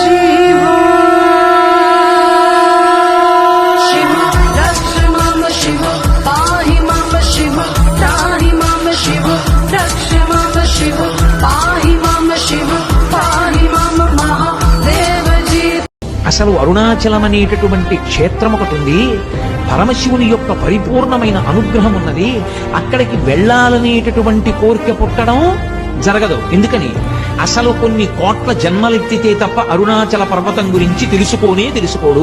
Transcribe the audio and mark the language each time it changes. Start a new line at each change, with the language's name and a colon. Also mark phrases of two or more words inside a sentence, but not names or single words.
Sanskrit: शिव रक्ष मम शिव पाहि मम शिव त्राहि मम शिव रक्ष मम शिव पाहि मम शिव पाहि मम महादेव जी.
Telugu: అసలు అరుణాచలం అనేటటువంటి క్షేత్రం ఒకటి ఉంది. పరమశివుని యొక్క పరిపూర్ణమైన అనుగ్రహం ఉన్నది. అక్కడికి వెళ్ళాలనేటటువంటి కోరిక పుట్టడం జరగదు. ఎందుకని? అసలు కొన్ని కోట్ల జన్మలెత్తితే తప్ప అరుణాచల పర్వతం గురించి తెలుసుకోడు.